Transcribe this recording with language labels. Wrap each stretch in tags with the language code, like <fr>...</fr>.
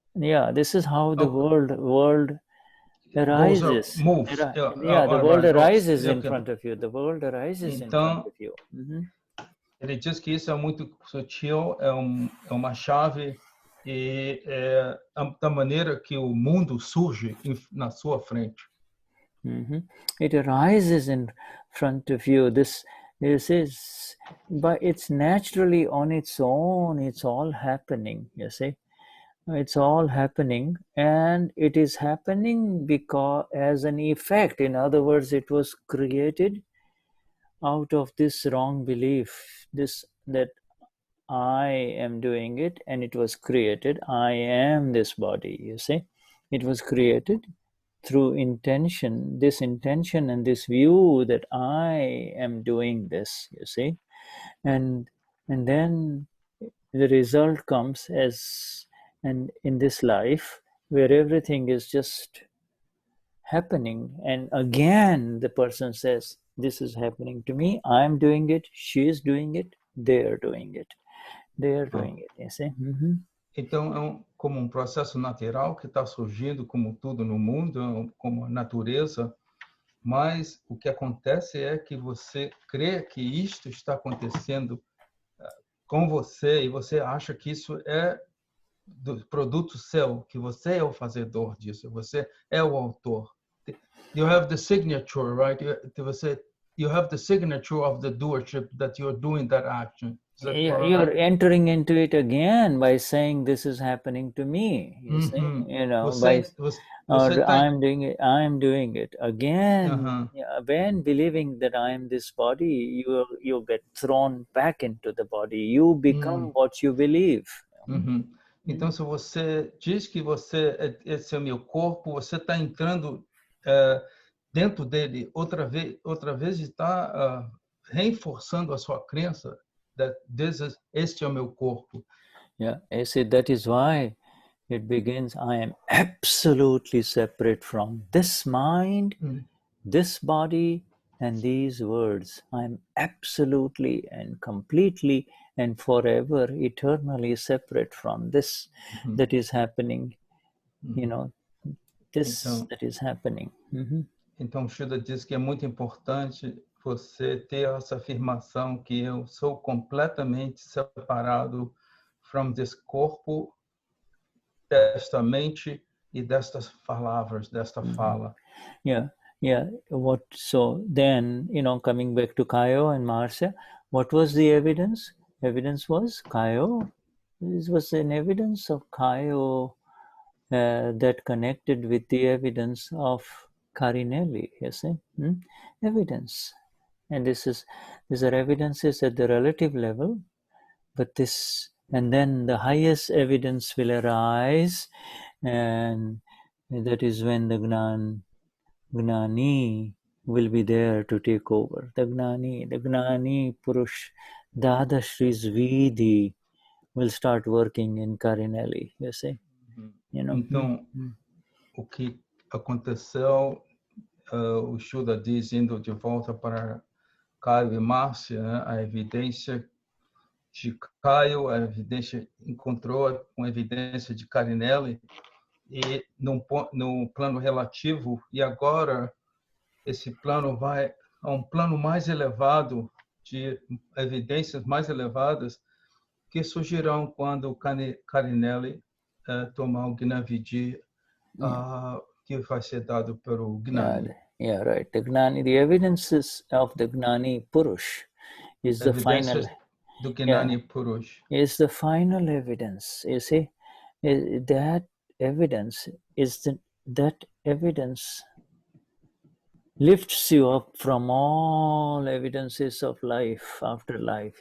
<en>Yeah, this is how the world arises. Moves. The world arises in front of you. The world arises in front of you.</en> <pt>Ele diz que isso é muito sutil, é uma chave e é da maneira que o mundo surge na sua frente.</pt> <en>It arises in front of you. This is, but it's naturally on its own. It's all happening. You see. It's all happening, and it is happening because as an effect. In other words, it was created out of this wrong belief, that I am doing it, and it was created. I am this body. You see, it was created through intention. This intention and this view that I am doing this. You see, and then the result comes as. And in this life, where everything is just happening, and again the person says, this is happening to me, I'm doing it, she is doing it, they are doing it. You see?</en> <pt>Então, como um processo natural que está surgindo, como tudo no mundo, como a natureza, mas o que acontece é que você crê que isto está acontecendo com você, e você acha que isso é do produto seu, que você é o fazedor disso, você é o autor.</pt> <en>You have the signature, right? You have the signature of the doership that you're doing that action. You're entering into it again by saying this is happening to me. You see, I'm doing it again. When believing that I am this body, you get thrown back into the body. You become what you believe.</en> <pt>Então, se você diz que esse é o meu corpo, você está entrando dentro dele outra vez está reforçando a sua crença</pt> <en>that</en> <pt>este é o meu corpo.</pt> <en>Yeah, I say that is why it begins. I am absolutely separate from this mind, this body, and these words. I am absolutely and completely and forever, eternally separate from this that is happening. You know, that is happening.</en> <pt>Então, Shuddha diz que é muito importante você ter essa afirmação que eu sou completamente separado</pt> <en>from this</en> <pt>corpo, desta mente e destas palavras, desta fala.</pt> <en>Yeah. So then, coming back to Kayo and Marcia, what was the evidence? Evidence was Kayo. This was an evidence of Kayo that connected with the evidence of Carinelli, you see? Evidence. And these are evidences at the relative level, and then the highest evidence will arise, and that is when the Gnani will be there to take over. The Gnani Purush Dadashri's Vidhi will start working in Carinelli, you see.</en> <pt>Então, o que aconteceu, o Shuddha diz, indo de volta para Caio e Márcia, né, a evidência de Caio, a evidência encontrou com a evidência de Carinelli, e no plano relativo, e agora esse plano vai a um plano mais elevado, de evidências mais elevadas, que surgirão quando Carinelli tomar o Gnan Vidhi, que vai ser dado pelo Gnani.</pt> <en>Yeah, right. The evidences of the Gnani Purush is the final.</en> <pt>Do Gnani Purush.</pt> <en>Is the final evidence. You see, that evidence is that evidence lifts you up from all evidences of life after life.</en>